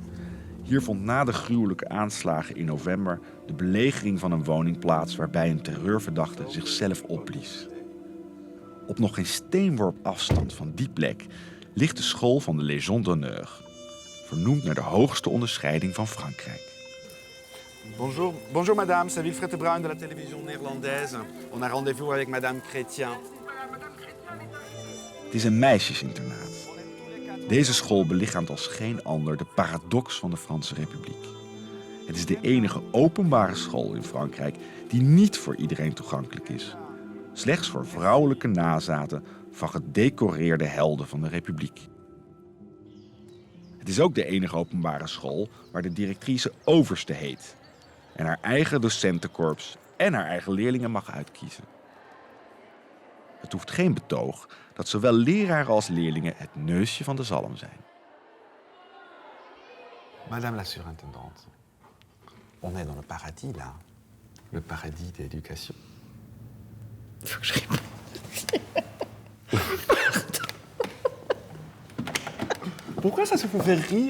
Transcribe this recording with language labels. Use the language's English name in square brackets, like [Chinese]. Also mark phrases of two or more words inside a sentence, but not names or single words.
[Dutch] Hier vond na de gruwelijke aanslagen in november de belegering van een woning plaats waarbij een terreurverdachte zichzelf opblies. Op nog geen steenworp afstand van die plek ligt de school van de Légion d'honneur, vernoemd naar de hoogste onderscheiding van Frankrijk. [French] Bonjour, bonjour madame, c'est Wilfred de Bruin de la télévision néerlandaise. On a rendez-vous avec madame Chrétien. [Dutch] Het is een meisjesinternaat. Deze school belichaamt als geen ander de paradox van de Franse Republiek. Het is de enige openbare school in Frankrijk die niet voor iedereen toegankelijk is. Slechts voor vrouwelijke nazaten van gedecoreerde helden van de Republiek. Het is ook de enige openbare school waar de directrice overste heet. En haar eigen docentenkorps en haar eigen leerlingen mag uitkiezen. Het hoeft geen betoog dat zowel leraren als leerlingen het neusje van de zalm zijn. [French] Madame la surintendante, on est dans le paradis là. Le paradis de l'éducation. Faut que je réponde. Pourquoi ça se fait faire rire?